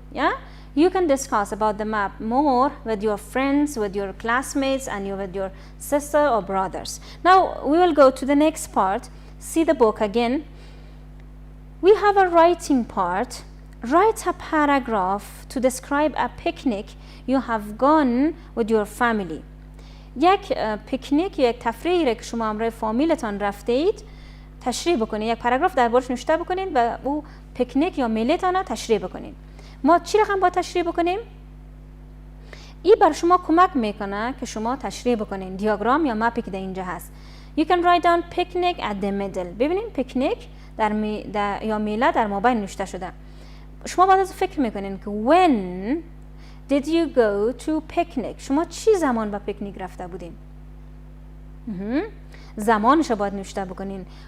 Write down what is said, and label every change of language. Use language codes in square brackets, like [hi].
[en] Yeah, you can discuss about the map more with your friends, with your classmates and with your sister or brothers. Now we will go to the next part. See the book again. We have a writing part. Write a paragraph to describe a picnic you have gone with your family. [fa] یک پیکنیک یا یک تفریحی را که شما همراه فامیلتان رفته اید تشریح بکنید. یک پاراگراف دربارش نوشته بکنید و او پیکنیک یا میلتان را تشریح بکنید. ما چی رقم باید تشریح بکنیم؟ این بر شما کمک میکنه که شما تشریح بکنید. دیاگرام یا مپی که در اینجا هست. [en] You can write down picnic at the middle. [fa] ببینید پیکنیک یا میله در مابین نوشته شده. شما باید از فکر میکنین که [en] when did you go to picnic؟ [fa] شما چی زمان با پیکنیک رفته بودین؟ زمانش باید نوشته بکنین.